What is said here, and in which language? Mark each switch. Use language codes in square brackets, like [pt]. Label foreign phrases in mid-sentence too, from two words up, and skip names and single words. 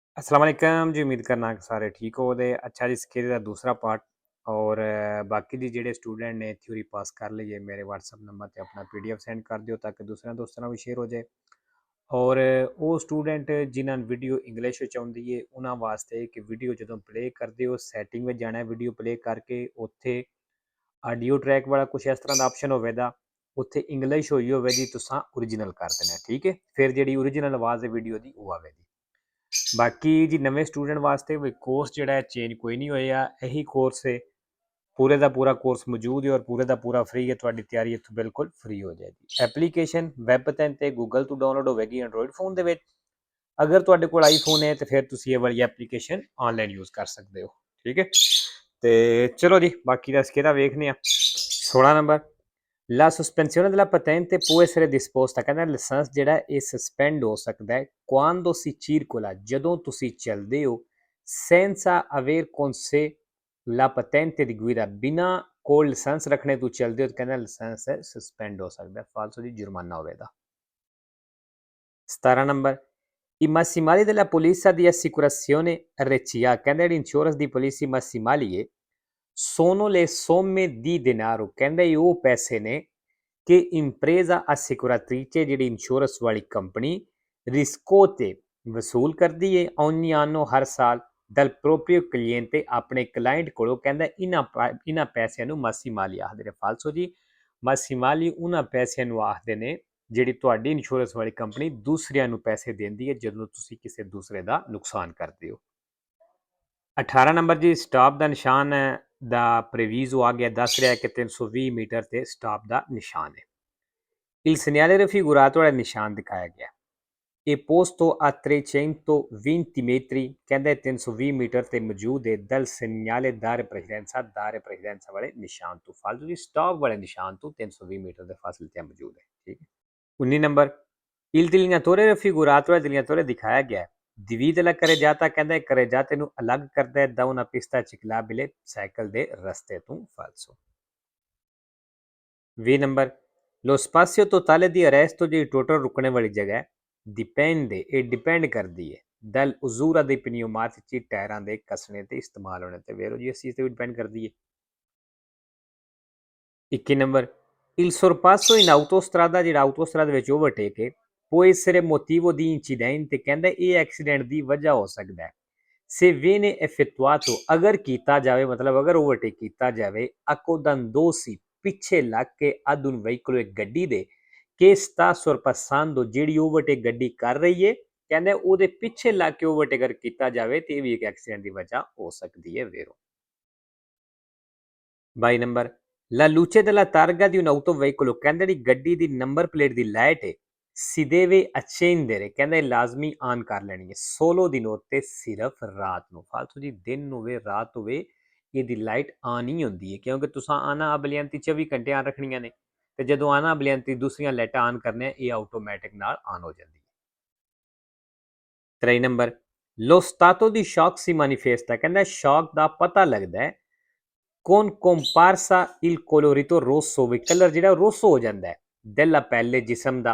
[ar] السلام عليكم जी। [pa] ਉਮੀਦ ਕਰਨਾ ਕਿ ਸਾਰੇ ਠੀਕ ਹੋ ਦੇ। ਅੱਛਾ ਜੀ, ਇਸਕੇ ਦਾ ਦੂਸਰਾ ਪਾਰਟ ਔਰ ਬਾਕੀ ਦੀ ਜਿਹੜੇ ਸਟੂਡੈਂਟ ਨੇ [en] theory pass [pa] ਕਰ ਲਈ ਹੈ ਮੇਰੇ ਵਟਸਐਪ ਨੰਬਰ ਤੇ ਆਪਣਾ [en] PDF send [pa] ਕਰ ਦਿਓ ਤਾਕਿ ਦੂਸਰੇ ਦੋਸਤਾਂ ਨਾਲ ਭੀ ਸ਼ੇਅਰ ਹੋ ਜਾਏ। और ਉਹ ਸਟੂਡੈਂਟ ਜਿਨ੍ਹਾਂ ਨੂੰ [en] video English [pa] ਵਿੱਚ ਆਉਂਦੀ ਹੈ ਉਹਨਾਂ ਵਾਸਤੇ ਕਿ ਵੀਡੀਓ ਜਦੋਂ ਪਲੇ ਕਰਦੇ ਹੋ ਸੈਟਿੰਗ ਵਿੱਚ ਜਾਣਾ [en] video play [pa] ਕਰਕੇ ਉੱਥੇ [en] audio track [pa] ਵਾਲਾ ਕੁਝ ਇਸ ਤਰ੍ਹਾਂ ਦਾ ਆਪਸ਼ਨ ਹੋਵੇਗਾ। ਉੱਥੇ ਇੰਗਲਿਸ਼ ਹੋਈ ਹੋਵੇਗੀ ਤੁਸੀਂ ਓਰੀਜਨਲ ਕਰ ਦੇਣਾ। ਠੀਕ ਹੈ, ਫਿਰ ਜਿਹੜੀ ਓਰੀਜਨਲ ਆਵਾਜ਼ ਹੈ ਵੀਡੀਓ ਦੀ ਉਹ ਆਵੇਗੀ। ਬਾਕੀ ਜੀ ਨਵੇਂ ਸਟੂਡੈਂਟ ਵਾਸਤੇ ਕੋਈ ਕੋਰਸ ਜੋ ਹੈ ਚੇਂਜ ਕੋਈ ਨਹੀਂ ਹੋਇਆ, ਯਹੀ ਕੋਰਸ ਹੈ। [hi] पूरे का पूरा कोर्स मौजूद है और पूरे का पूरा फ्री है। [pa] ਥੋੜ੍ਹੀ ਤਿਆਰੀ ਇੱਥੋਂ ਬਿਲਕੁਲ ਫ੍ਰੀ ਹੋ ਜਾਏਗੀ। [en] application web [pa] ਤੇ ਗੂਗਲ ਤੋ ਡਾਊਨਲੋਡ ਹੋਗੀ [en] Android phone [pa] ਦੇ ਵਿੱਚ। ਅਗਰ ਤੁਹਾਡੇ ਕੋਲ ਆਈਫੋਨ ਹੈ ਤੋ ਫਿਰ ਤੁਸੀ ਯੇ ਵਾਲੀ [en] application online use [pa] ਕਰ ਸਕਤੇ ਹੋ। ਠੀਕ ਹੈ, ਤੋ ਚਲੋ ਜੀ ਬਾਕੀ ਕਾ ਇਸਕੇ ਵੇਖਣੇ 16 ਨੰਬਰ [it] La sospensione della patente può essere disposta, [pa] ਕਹਿੰਦਾ ਲਾਇਸੈਂਸ ਜਿਹੜਾ ਇਹ ਸਸਪੈਂਡ ਹੋ ਸਕਦਾ ਹੈ [it] quando si circola, [pa] ਜਦੋਂ ਤੁਸੀਂ ਚੱਲਦੇ ਹੋ [it] senza aver con sé la patente di guida, [pa] ਬਿਨਾ ਕੋਲ ਲਾਇਸੈਂਸ ਰੱਖਣੇ ਤੋਂ ਚੱਲਦੇ ਹੋ, ਕਹਿੰਦਾ ਲਾਇਸੈਂਸ ਹੈ ਸਸਪੈਂਡ ਹੋ ਸਕਦਾ ਹੈ, ਫਾਲਤੂ ਦੀ ਜੁਰਮਾਨਾ ਹੋਵੇਗਾ। [it] 17 ਨੰਬਰ I massimali della polizia di assicurazione RCA, [pa] ਕਹਿੰਦਾ ਜਿਹੜੀ ਇੰਸ਼ੋਰੈਂਸ ਦੀ ਪਾਲਿਸੀ massimali ਹੈ [it] sono le somme di denaro, [pa] ਕਹਿੰਦਾ ਇਹ ਉਹ ਪੈਸੇ ਨੇ [it] che impresa assicuratrice [pa] ਜਿਹੜੀ ਇੰਸ਼ੋਰੈਂਸ ਵਾਲੀ ਕੰਪਨੀ ਰਿਸਕੋ ਤੇ ਵਸੂਲ ਕਰਦੀ ਹੈ [it] ogni anno [pa] ਹਰ ਸਾਲ [it] dal proprio cliente, [pa] ਆਪਣੇ ਕਲਾਇੰਟ ਕੋਲੋਂ। ਕਹਿੰਦਾ ਇਹਨਾਂ ਪੈਸਿਆਂ ਨੂੰ ਮਾਸੀਮਾਲੀ ਆਖਦੇ ਨੇ। ਫਾਲਸੋ ਜੀ ਮਾਸੀਮਾਲੀ ਉਹਨਾਂ ਪੈਸਿਆਂ ਨੂੰ ਆਖਦੇ ਨੇ ਜਿਹੜੀ ਤੁਹਾਡੀ ਇੰਸ਼ੋਰੈਂਸ ਵਾਲੀ ਕੰਪਨੀ ਦੂਸਰਿਆਂ ਨੂੰ ਪੈਸੇ ਦਿੰਦੀ ਹੈ ਜਦੋਂ ਤੁਸੀਂ ਕਿਸੇ ਦੂਸਰੇ ਦਾ ਨੁਕਸਾਨ ਕਰਦੇ ਹੋ। 18 ਨੰਬਰ ਜੀ ਸਟਾਪ ਦਾ ਨਿਸ਼ਾਨ ਦਾ ਪ੍ਰੇਵੀਜ਼ੋ ਆ ਗਿਆ, ਦੱਸ ਰਿਹਾ ਕਿ 320 ਮੀਟਰ ਤੇ ਸਟਾਪ ਦਾ ਨਿਸ਼ਾਨ ਹੈ। [it] Il segnale raffigurato è il [pa] ਨਿਸ਼ਾਨ ਦਿਖਾਇਆ ਗਿਆ। [it] ਇਹ posto a 320 metri, [pa] ਕਹਿੰਦਾ 320 ਮੀਟਰ ਤੇ ਮੌਜੂਦ ਹੈ [it] dal segnale dare presidenza [pa] ਵਾਲੇ ਨਿਸ਼ਾਨ ਤੋਂ। ਫਾਲਤੂ ਦੀ ਸਟਾਪ ਵਾਲੇ ਨਿਸ਼ਾਨ ਤੋਂ 320 ਮੀਟਰ ਦੇ ਫਾਸਲੇ ਤੇ ਮੌਜੂਦ ਹੈ। ਠੀਕ ਹੈ। 19 ਨੰਬਰ [it] Il delineatore raffigurato è delineatore [pa] ਦਿਖਾਇਆ ਗਿਆ ਹੈ। [it] Divide la carreggiata, [pa] ਕਹਿੰਦਾ carreggiate ਨੂੰ ਅਲੱਗ ਕਰਦਾ ਹੈ [it] da una pista ciclabile, [pa] ਸਾਈਕਲ ਦੇ ਰਸਤੇ ਤੋਂ। ਫਾਲਸੋ। [it] 20 ਨੰਬਰ Lo spazio totale di arresto, [pa] ਜਿਹੜੀ ਟੋਟਲ ਰੁਕਣੇ ਵਾਲੀ ਜਗ੍ਹਾ dipende, ਇਹ ਡਿਪੈਂਡ ਕਰਦੀ ਹੈ [it] dal usura dei pneumatici, [pa] ਟਾਇਰਾਂ ਦੇ ਕੱਸਣੇ ਤੇ ਇਸਤੇਮਾਲ ਹੋਣੇ ਤੇ। ਵੇਰੋ ਜੀ ਇਸ ਚੀਜ਼ ਤੇ ਵੀ ਡਿਪੈਂਡ ਕਰਦੀ ਹੈ। 21 ਨੰਬਰ [it] Il sorpasso in autostrada, [pa] ਜਿਹੜਾ ਆਟੋਸਟਰਾਦਾ ਵਿੱਚ ਓਵਰਟੇਕ ਹੈ [it] può essere motivo di incidente, [pa] ਕਹਿੰਦਾ ਇਹ ਐਕਸੀਡੈਂਟ ਦੀ ਵਜ੍ਹਾ ਹੋ ਸਕਦਾ ਹੈ। [it] Se viene effettuato, [pa] ਅਗਰ ਕੀਤਾ ਜਾਵੇ ਮਤਲਬ ਅਗਰ ਓਵਰਟੇਕ ਕੀਤਾ ਜਾਵੇ accodandosi, ਪਿੱਛੇ ਲੱਗ ਕੇ [it] ad un veicolo, [pa] ਇੱਕ ਗੱਡੀ ਦੇ [it] che sta sorpassando, [pa] ਜਿਹੜੀ ਓਵਰਟੇਕ ਗੱਡੀ ਕਰ ਰਹੀ ਹੈ, ਕਹਿੰਦਾ ਉਹਦੇ ਪਿੱਛੇ ਲੱਗ ਕੇ ਓਵਰਟੇਕ ਅਗਰ ਕੀਤਾ ਜਾਵੇ ਤੇ ਇਹ ਵੀ ਇੱਕ ਐਕਸੀਡੈਂਟ ਦੀ ਵਜ੍ਹਾ ਹੋ ਸਕਦੀ ਹੈ। [it] ਵੇਰੋ 22 ਨੰਬਰ La luce della targa di un autoveicolo, [pa] ਕਹਿੰਦਾ ਜਿਹੜੀ ਗੱਡੀ ਦੀ [en] number plate [pa] ਦੀ ਲਾਈਟ ਹੈ [it] si deve accendere, [pa] ਕਹਿੰਦਾ ਲਾਜ਼ਮੀ ਆਨ ਕਰ ਲੈਣੀ ਹੈ [it] solo di notte, [pa] ਸਿਰਫ ਰਾਤ ਨੂੰ। ਫਾਲਤੂ ਜੀ ਦਿਨ ਹੋਵੇ ਰਾਤ ਹੋਵੇ ਇਹਦੀ ਲਾਈਟ ਆਨ ਹੀ ਹੁੰਦੀ ਹੈ ਕਿਉਂਕਿ ਤੁਸੀਂ [it] anabbaglianti [pa] 24 ਘੰਟੇ ਆਨ ਰੱਖਣੀਆਂ ਨੇ ਤੇ ਜਦੋਂ [it] anabbaglianti [pa] ਦੂਸਰੀਆਂ ਲਾਈਟਾਂ ਆਨ ਕਰਨੇ ਇਹ ਆਟੋਮੈਟਿਕ ਨਾਲ ਆਨ ਹੋ ਜਾਂਦੀ ਹੈ। [it] 23 ਨੰਬਰ Lo stato di shock si manifesta, [pa] ਕਹਿੰਦਾ ਸ਼ੌਕ ਦਾ ਪਤਾ ਲੱਗਦਾ ਹੈ [it] con comparsa il colorito rosso, [pa] ਵੀ ਕਲਰ ਜਿਹੜਾ ਰੋਸੋ ਹੋ ਜਾਂਦਾ ਹੈ [it] della pelle, [pa] ਜਿਸਮ ਦਾ।